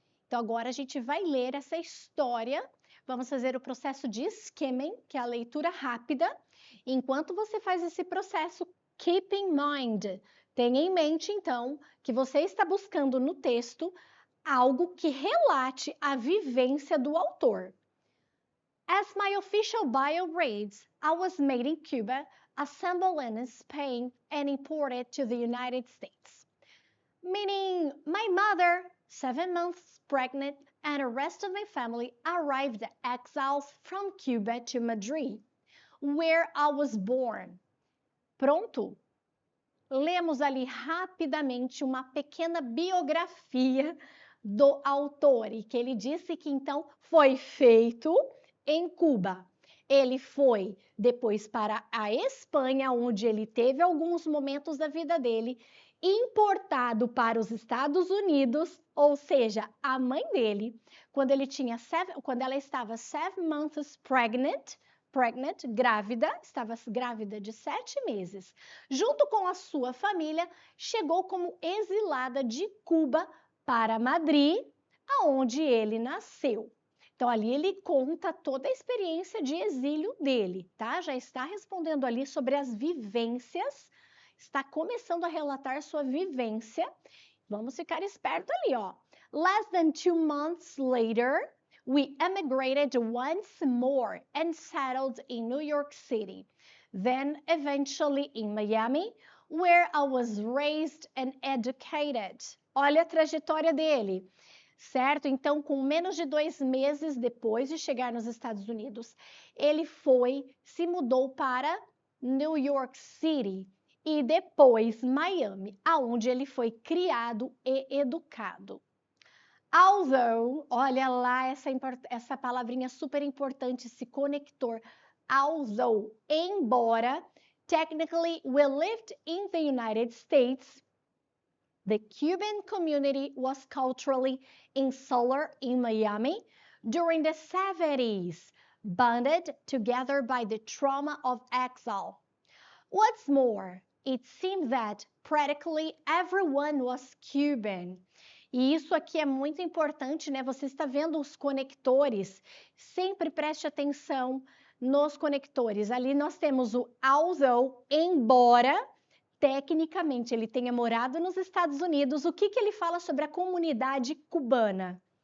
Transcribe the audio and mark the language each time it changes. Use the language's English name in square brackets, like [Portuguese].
[Portuguese] Então, agora a gente vai ler essa história. Vamos fazer o processo de skimming, que é a leitura rápida. Enquanto você faz esse processo, [English] keep in mind. [Portuguese] Tenha em mente, então, que você está buscando no texto algo que relate a vivência do autor. [English] As my official bio reads, I was made in Cuba, assembled in Spain, and imported to the United States. Meaning, my mother, 7 months pregnant, and the rest of my family arrived exiles from Cuba to Madrid, where I was born. [Portuguese] Pronto? Lemos ali rapidamente uma pequena biografia do autor e que ele disse que então foi feito em Cuba. Ele foi depois para a Espanha, onde ele teve alguns momentos da vida dele, importado para os Estados Unidos, ou seja, a mãe dele, quando ela estava [English] 7 months pregnant, [Portuguese] grávida, estava grávida de 7 meses, junto com a sua família, chegou como exilada de Cuba para Madrid, aonde ele nasceu. Então, ali ele conta toda a experiência de exílio dele, tá? Já está respondendo ali sobre as vivências, está começando a relatar sua vivência. Vamos ficar esperto ali, ó. [English] Less than 2 months later, we emigrated once more and settled in New York City, then eventually in Miami, where I was raised and educated. [Portuguese] Olha a trajetória dele, certo? Então, com menos de 2 meses depois de chegar nos Estados Unidos, ele se mudou para New York City e depois Miami, aonde ele foi criado e educado. Although, olha lá essa palavrinha super importante, esse conector. [English] Although, [Portuguese] embora, [English] technically we lived in the United States, the Cuban community was culturally insular in Miami during the 70s, bonded together by the trauma of exile. What's more, it seemed that practically everyone was Cuban. [Portuguese] E isso aqui é muito importante, né? Você está vendo os conectores. Sempre preste atenção nos conectores. Ali nós temos o although, embora tecnicamente ele tenha morado nos Estados Unidos. O que ele fala sobre a comunidade cubana?